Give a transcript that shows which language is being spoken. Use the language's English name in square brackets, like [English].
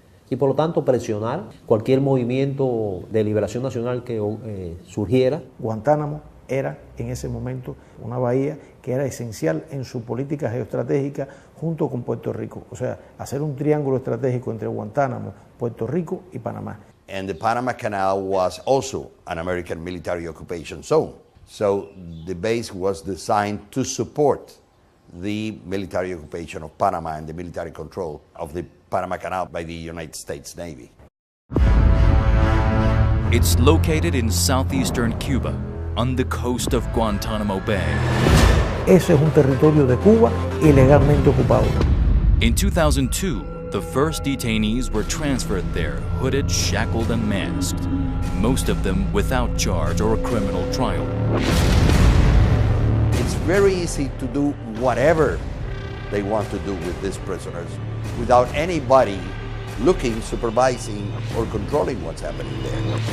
[Spanish] Y por lo tanto presionar cualquier movimiento de liberación nacional que surgiera. Guantánamo era en ese momento una bahía que era esencial en su política geoestratégica junto con Puerto Rico. O sea, hacer un triángulo estratégico entre Guantánamo, Puerto Rico y Panamá. [English] And the Panama Canal was also an American military occupation zone. So the base was designed to support the military occupation of Panama and the military control of the Panama Canal by the United States Navy. It's located in southeastern Cuba, on the coast of Guantanamo Bay. [Spanish] Ese es un territorio de Cuba ilegalmente ocupado. [English] In 2002, the first detainees were transferred there, hooded, shackled, and masked, most of them without charge or a criminal trial. It's very easy to do whatever they want to do with these prisoners without anybody looking, supervising, or controlling what's happening there.